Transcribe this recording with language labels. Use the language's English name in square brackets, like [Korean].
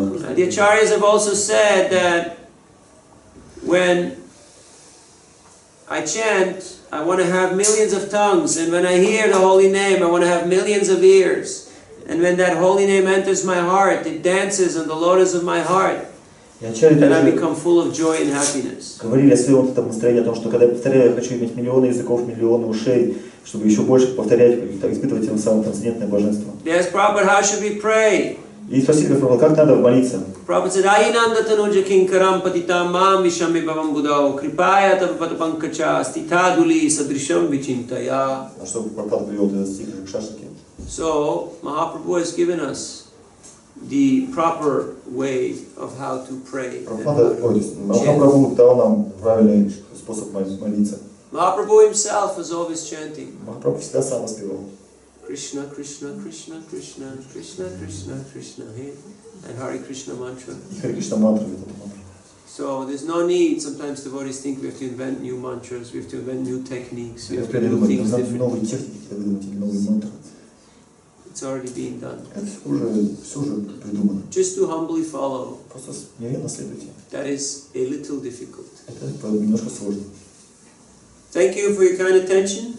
[English] And the acharyas have also said that when I chant, I want to have millions of tongues, and when I hear the holy name, I want to have millions of ears. And when that holy name enters my heart, it dances on the lotus of my heart, and I become full of joy and happiness. [Russian] Говорили о своем этом настроении, о том, что когда я повторяю, я хочу иметь миллионы языков, миллионы ушей, чтобы еще больше повторять, испытывать тем самым трансцендентное блаженство. [English] Yes, Prabhupada, how should we pray? [Russian] И спросили Прабху, как надо молиться? [English] Prabhupada said, [Sanskrit] Ayinanda tanuja kinkaram patitam mam vishami bhavam budao kripaya tapapankacha stitaduli sadrisham vichintaya. [Russian] А что Прабхупада привел этот стих Ракшасики? [English] So, Mahaprabhu has given us the proper way of how to pray. [Russian] Махапрабху дал нам правильный способ молиться. [English] Mahaprabhu himself was always chanting. [Russian] Махапрабху всегда сам воспевал. [English] Krishna, Krishna, Krishna, Krishna, Krishna, Krishna, Krishna, and Hare Krishna mantra. [Russian] Харе Кришна мантру, это мантра. [English] So there's no need. Sometimes devotees think we have to invent new mantras, we have to invent new techniques, we have to do [Russian] Придумать, [English] things [Russian] нужно [English] different. [Russian] новые техники выдумать или новые мантры. [English] It's already being done. [Russian] Это все уже придумано. [English] Just to humbly follow. [Russian] Просто смиренно следуйте. [English] That is a little difficult. [Russian] Это немножко сложно. [English] Thank you for your kind attention.